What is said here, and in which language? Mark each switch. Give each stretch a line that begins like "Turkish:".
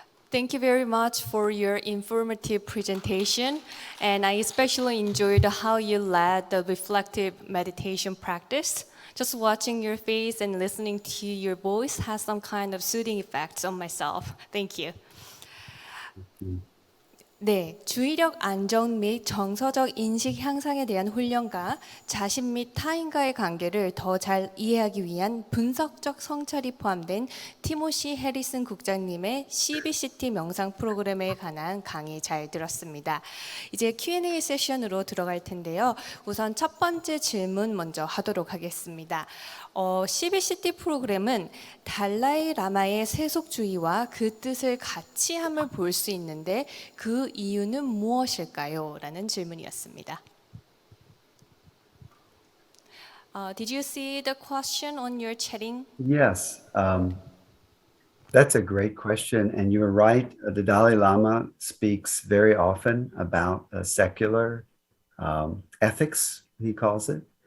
English: Thank you very much for your informative presentation, and I especially enjoyed how you led the reflective meditation practice. Just watching your face and listening to your voice has some kind of soothing effects on myself. Thank you.
Korean: 네, 주의력 안정 및 정서적 인식 향상에 대한 훈련과 자신 및 타인과의 관계를 더 잘 이해하기 위한 분석적 성찰이 포함된 티모시 해리슨 국장님의 CBCT 명상 프로그램에 관한 강의 잘 들었습니다. 이제 Q&A 세션으로 들어갈 텐데요. 우선 첫 번째 질문 먼저 하도록 하겠습니다. CBCT 프로그램은 달라이 라마의 세속주의와 그 뜻을 같이 함을 볼 수 있는데 그 이유는 무엇일까요? 라는 질문이었습니다.
English: Did you see the question on your chatting? Yes, that's a great question. And you're right. The Dalai Lama speaks very often about secular ethics, he calls it.